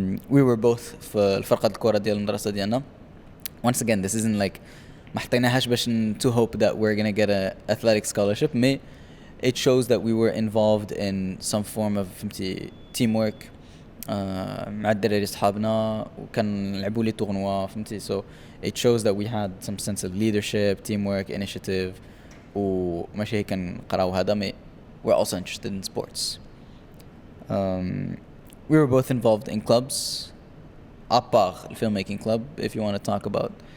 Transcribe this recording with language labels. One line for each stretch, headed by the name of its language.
English: We were both
Arabic: في الفرقة الكرة ديال المدرسة ديالنا.
English: Once again, this isn't like
Arabic: ما حطيناهاش باش
English: to hope that we're gonna get a athletic scholarship. But it shows that we were involved in some form of فهمتي teamwork.
Arabic: مع الدراري صحابنا وكان نلعبوا لي tournoi فهمتي.
English: So it shows that we had some sense of leadership, teamwork, initiative.
Arabic: وماشي هيك نقراو هذا مي
English: we're also interested in sports. We were both involved in clubs
French: à part
English: the filmmaking club if you want to talk about.